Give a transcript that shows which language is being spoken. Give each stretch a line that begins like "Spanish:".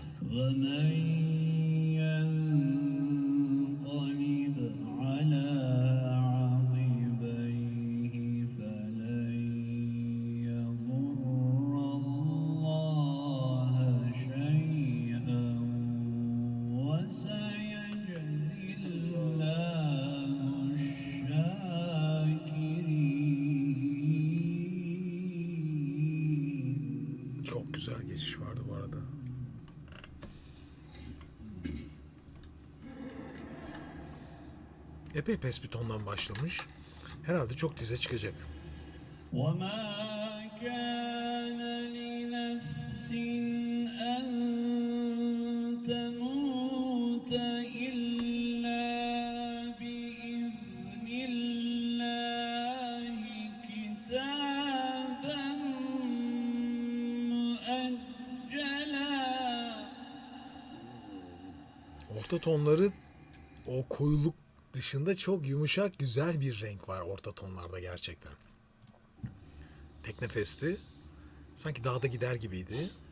Arabic: ومن ينقلب على عقبيه فلن يضر الله شيئا وسيجزي الله الشاكرين.
Turkish: Çok güzel geçiş vardı bu arada. Epey pes bir tondan başlamış. Herhalde çok dize çıkacak.
Arabic: وما كان لنفس أن تموت إلا بإذن الله كتابا مؤجلا.
Turkish: Orta tonları o koyuluk dışında çok yumuşak güzel bir renk var orta tonlarda gerçekten. Tek nefesti. Sanki dağda gider gibiydi.